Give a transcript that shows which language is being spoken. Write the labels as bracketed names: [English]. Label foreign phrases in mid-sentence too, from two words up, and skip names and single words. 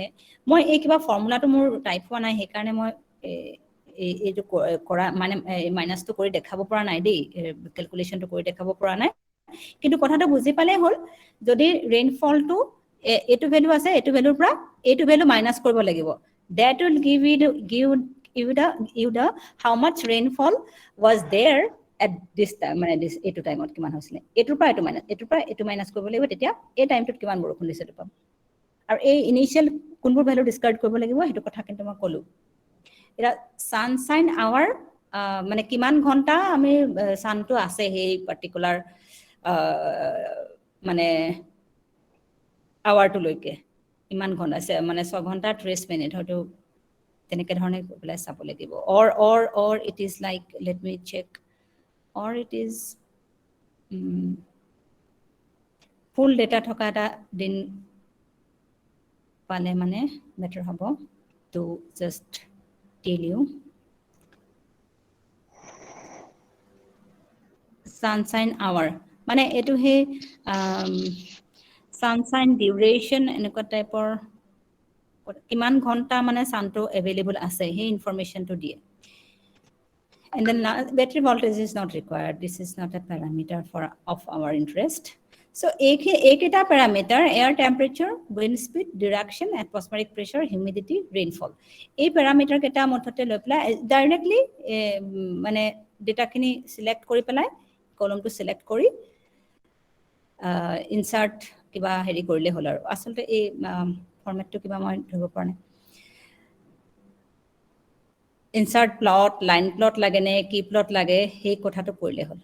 [Assamese] মই এই কিবা ফৰ্মুলাটো মোৰ টাইপ হোৱা নাই সেইকাৰণে মই এইটো কৰা মানে মাইনাছটো কৰি দেখাব পৰা নাই দেই, কেলকুলেশ্যনটো কৰি দেখাব পৰা নাই। কিন্তু কথাটো বুজি পালেই হ'ল। যদি ৰেইনফলটো এইটো ভেলু আছে এইটো ভেলুৰ পৰা এইটো ভেলু মাইনাছ কৰিব লাগিব। [English] That will give you the how much rainfall was there at this time, [Assamese] মানে এইটো টাইমত কিমান হৈছিলে, এইটোৰ পৰা এইটো মাইনাছ কৰিব লাগিব, তেতিয়া এই টাইমটোত কিমান বৰষুণ দিছে এইটো পাম। আৰু এই ইনিচিয়েল কোনবোৰ ভেলু ডিছকাৰ্ড কৰিব লাগিব সেইটো কথা কিন্তু মই ক'লোঁ। এতিয়া [English] sunshine hour [Assamese] মানে কিমান ঘণ্টা আমি ছানটো আছে সেই পাৰ্টিকুলাৰ মানে আৱাৰটোলৈকে ইমান ঘণ্টা আছে, মানে 6 ঘণ্টা 30 মিনিট হয়তো তেনেকৈ ধৰণে পেলাই চাব লাগিব। [English] or it is like let me check, or it is full data থকা এটা দিন পালে মানে বেটাৰ হ'ব। to just tell you sunshine hour [Assamese] মানে এইটো সেই [English] sunshine duration [Assamese] এনেকুৱা টাইপৰ কিমান ঘণ্টা মানে ছানটো এভেইলেবল আছে সেই ইনফৰমেশ্যনটো দিয়ে। [English] And then battery voltage is not required. This is not a parameter of our interest. So এইকেইটা parameter air temperature, wind speed, direction, atmospheric pressure, humidity, rainfall. [Assamese] এই parameter কেইটা মুঠতে লৈ পেলাই ডাইৰেক্টলি মানে ডেটাখিনি সিলেক্ট কৰি পেলাই কলমটো সিলেক্ট কৰি ইনচাৰ্ট কিবা হেৰি কৰিলে হ'ল আৰু। আচলতে এই ফৰ্মেটটো কিবা মই ধৰিব পৰা নাই। [English] insert plot, line plot [Assamese] লাগে নে কি প্লট লাগে সেই কথাটো কৰিলে হ'ল।